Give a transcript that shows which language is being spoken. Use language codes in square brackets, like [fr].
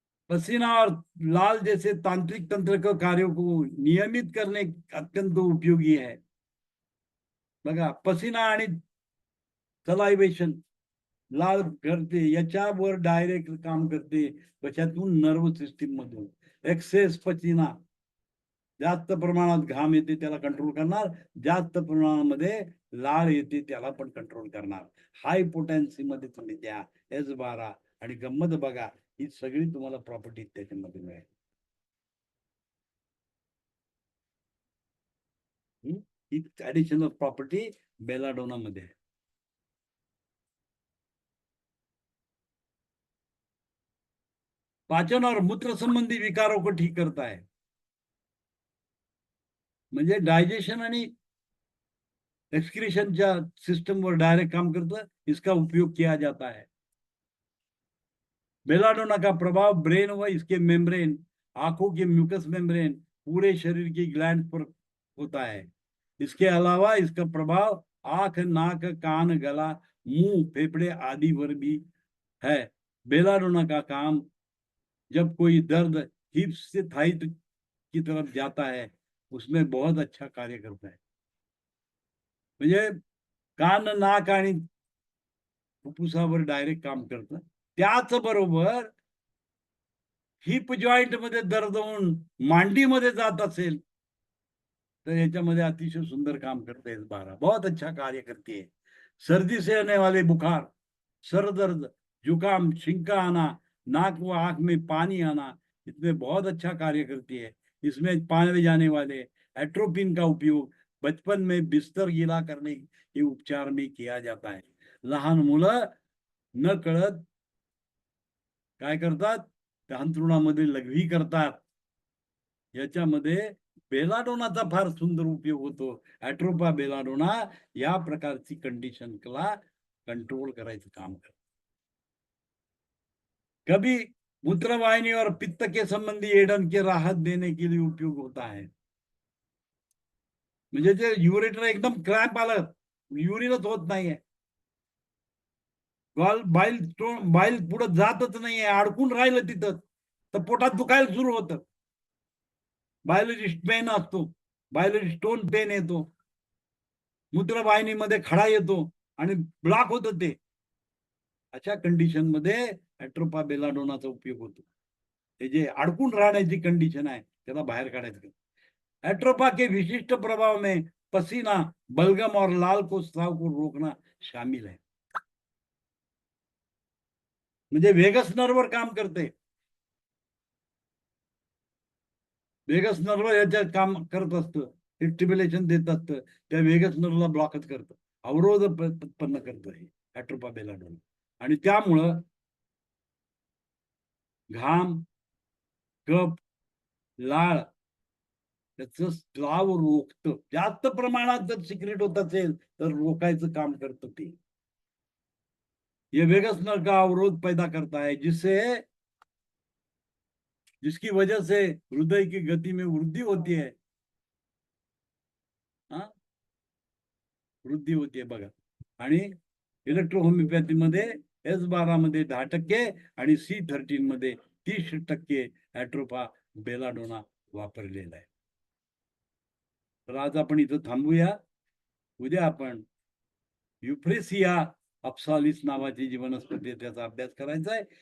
[hi] पसीना और लाल जैसे तांत्रिक तंत्र के कार्यों को नियमित करने अत्यंत उपयोगी है. [mr] बघा, पसीना आणि सलायवेशन लाल करते, याच्यावर डायरेक्ट काम करते. कशातून? नर्व सिस्टीम मधून. एक्सेस पसीना, जास्त प्रमाणात घाम येते त्याला कंट्रोल करणार, जास्त प्रमाणामध्ये लाळ येते त्याला पण कंट्रोल करणार. हाय पोटेन्सी मध्ये तुम्ही द्या S12 आणि गंमत बघा, ही सगळी तुम्हाला प्रॉपर्टी त्याच्यामध्ये मिळेल. ही ऍडिशनल प्रॉपर्टी बेलाडोना मध्ये आहे. [hi] पाचन और मूत्र संबंधी विकारों को ठीक करता है. [mr] म्हणजे डायजेशन आणि एक्सक्रीशनच्या सिस्टमवर डायरेक्ट काम करतं. [hi] इसका उपयोग किया जाता है. बेलाडोना का प्रभाव ब्रेन व इसके मेम्ब्रेन, आंखों के म्यूकस मेम्ब्रेन, पूरे शरीर की ग्लैंड पर होता है. इसके अलावा इसका प्रभाव आंख, नाक, कान, गला, मुंह, फेफड़े आदि पर भी है. बेलाडोना का काम जब कोई दर्द हिप्स से थाई की तरफ जाता है उसमें बहुत अच्छा कार्य करता है. [mr] म्हणजे कान, नाक आणि फुफ्फुसावर डायरेक्ट काम करतं. त्याचबरोबर हिप जॉइंट मध्ये दर्द होऊन मांडीमध्ये जात असेल तर याच्यामध्ये अतिशय सुंदर काम करते S12. [hi] बहुत अच्छा कार्य करती है. सर्दी से आने वाले बुखार, सर दर्द, जुकाम, छिंका आना, नाक व आंख में पानी आना, इसमें बहुत अच्छा कार्य करती है. इसमें पाए जाने वाले एट्रोपिन का उपयोग बचपन में बिस्तर गीला करने के उपचार में किया जाता है. [mr] लहान मुलं न कळत काय करतात? त्या अंथरुणामध्ये लघवी करतात. याच्यामध्ये बेलाडोनाचा फार सुंदर उपयोग होतो. ऍट्रोपा बेलाडोना या प्रकारची कंडिशनला कंट्रोल करायचं काम करतं. [hi] कभी मूत्रवाहिनी और पित्त के संबंधी एडन के राहत देने के लिए उपयोग होता है. [mr] म्हणजे जे युरेटर एकदम क्रॅम्प आलं, युरिनच होत नाहीये, बाईल पुढे जातच नाहीये, अडकून राहिलं तिथं, तर पोटात दुखायला सुरू होतं. बायोलॉजिस्ट पेन असतो, बायोलॉजिस्ट स्टोन पेन येतो, मूत्रवाहिनीमध्ये खडा येतो आणि ब्लॉक होतं ते. अशा कंडिशन मध्ये ऍट्रोपा बेलाडोनाचा उपयोग होतो. ते जे अडकून राहण्याची कंडिशन आहे त्याला बाहेर काढायचं. [hi] एट्रोपा के विशिष्ट प्रभाव में पसीना, बलगम और लाल को स्राव को रोकना शामिल है. [mr] म्हणजे वेगस नर्ववर काम करते. वेगस नर्व याच्यात काम करत असतं, स्टिम्युलेशन देत असतं, त्या वेगस नर्वला ब्लॉकच करतं, अवरोध उत्पन्न करतं हे ऍट्रोपा बेलाडोना. आणि त्यामुळं घाम, कफ, लाळ त्याचं स्त्राव रोखतं. जास्त प्रमाणात जर सिक्रेट होत असेल तर रोकायचं काम करतं ते. [hi] ये वेगस नर्व का अवरोध पैदा करता है जिसकी वजह से हृदय की गति में वृद्धि होती है. वृद्धि होती है [mr] बघा. आणि इलेक्ट्रोहोमिओपॅथी मध्ये S12 मध्ये 10% आणि C13 मध्ये 30% ऍट्रोपा बेलाडोना वापरलेला आहे. तर आज आपण इथं थांबूया. उद्या आपण युफ्रेसिया अप्सालिस नावाची जी वनस्पती आहे त्याचा अभ्यास करायचा आहे.